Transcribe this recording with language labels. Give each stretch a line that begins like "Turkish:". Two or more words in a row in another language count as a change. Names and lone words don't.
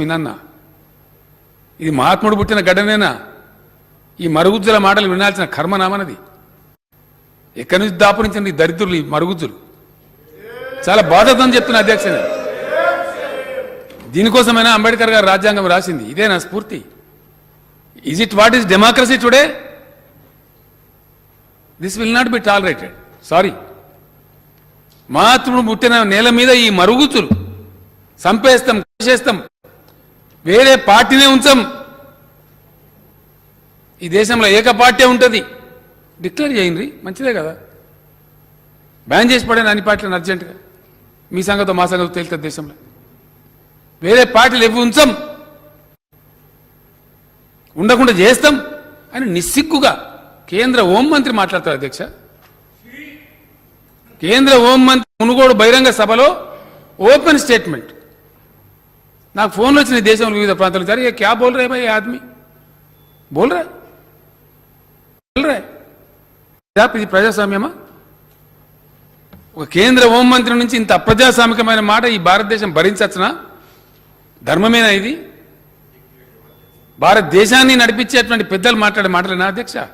Telugu: ఇనన్నా ఇది మహాత్ముడు పుట్టిన గడ్డనేనా? ఈ మరుగుజ్జుల మాటలు వినాల్సిన కర్మనామనది. ఎక్కడి నుంచి దాపురించండి ఈ దరిద్రులు, ఈ మరుగుజ్జులు. చాలా బాధతో చెప్తున్నా అధ్యక్ష. దీనికోసమైనా అంబేద్కర్ గారు రాజ్యాంగం రాసింది. ఇదే నా స్ఫూర్తి.
English: Is it what is democracy today? This will not be tolerated.
Telugu: సారీ. మహాత్ముడు పుట్టిన నేల మీద ఈ మరుగుజ్జులు చంపేస్తాం, చేస్తాం, వేరే పార్టీనే ఉంచాం. ఈ దేశంలో ఏక పార్టీ ఉంటుంది. డిక్లేర్ చేయండి, మంచిదే కదా. బ్యాన్ చేసి పడాను అన్ని పార్టీలను అర్జెంటుగా. మీ సంగతో మా సంగతో తేలుతుంది దేశంలో. వేరే పార్టీలు ఎవి ఉంచాం, ఉండకుండా చేస్తాం అని నిస్సిగ్గుగా కేంద్ర హోంమంత్రి మాట్లాడతారు అధ్యక్ష. కేంద్ర హోంమంత్రి మునుగోడు బహిరంగ సభలో
English: open statement.
Telugu: నాకు ఫోన్లు వచ్చినాయి దేశంలో వివిధ ప్రాంతాలు. సరే
Hindi: क्या बोल रे भाई आदमी,
Telugu: బోల్ రా ఇది ప్రజాస్వామ్యమా? ఒక కేంద్ర హోంమంత్రి నుంచి ఇంత అప్రజాస్వామికమైన మాట ఈ భారతదేశం భరించచ్చునా? ధర్మమేనా ఇది? భారతదేశాన్ని నడిపించేటువంటి పెద్దలు మాట్లాడే మాటలేనా అధ్యక్ష?